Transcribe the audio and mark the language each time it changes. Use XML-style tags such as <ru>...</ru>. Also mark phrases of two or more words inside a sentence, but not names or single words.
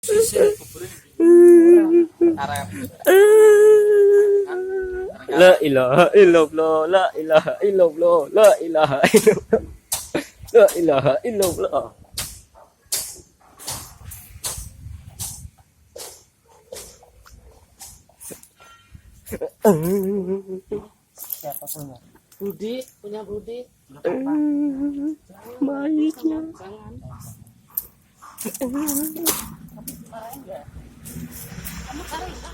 <ar>لا إله إلا الله، لا إله إلا الله، لا إله إلا الله، لا إله إلا الله.</ar> <id>Siapa punya? Punya Budi. Mayitnya. Jangan. Kamu tarik,</id>